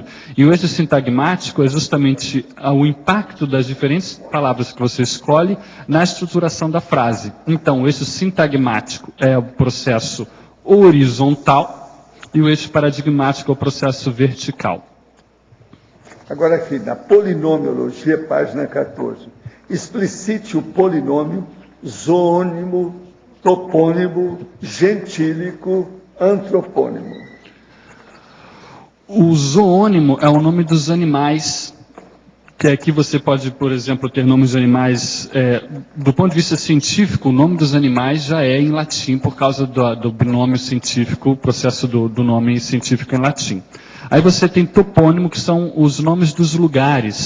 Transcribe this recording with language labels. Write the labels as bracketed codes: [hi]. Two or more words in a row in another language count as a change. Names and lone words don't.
[pt] E o eixo sintagmático é justamente o impacto das diferentes palavras que você escolhe na estruturação da frase. Então, o eixo sintagmático é o processo horizontal e o eixo paradigmático é o processo vertical. Agora aqui, na polinomiologia, página 14. Explicite o polinômio, zoônimo, topônimo, gentílico, antropônimo. O zoônimo é o nome dos animais, que aqui você pode, por exemplo, ter nomes de animais, do ponto de vista científico, o nome dos animais já é em latim, por causa do binômio científico, o processo do nome científico em latim. Aí você tem topônimo, que são os nomes dos lugares.